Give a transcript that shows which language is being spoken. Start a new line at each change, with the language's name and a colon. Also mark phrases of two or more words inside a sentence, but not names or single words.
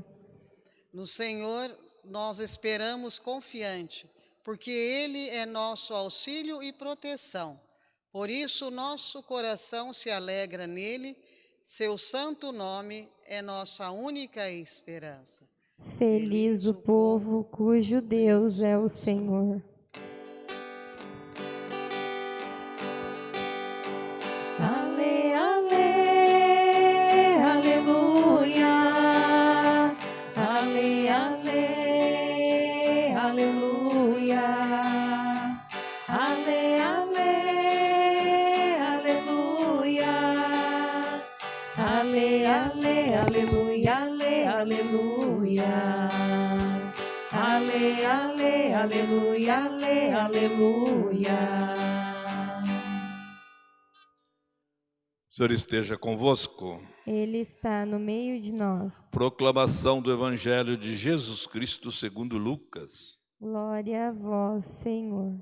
Portuguese: No Senhor nós esperamos confiante, porque Ele é nosso auxílio e proteção. Por isso nosso coração se alegra nele, seu santo nome é nossa única esperança. Feliz o povo cujo Deus é o Senhor. Ale, ale, aleluia. Ale, ale, aleluia. Ale, ale, aleluia. Ale, ale, aleluia, ale, aleluia. Ale, ale, aleluia, ale, aleluia. O Senhor esteja convosco. Ele está no meio de nós. Proclamação do Evangelho de Jesus Cristo segundo Lucas. Glória a vós, Senhor.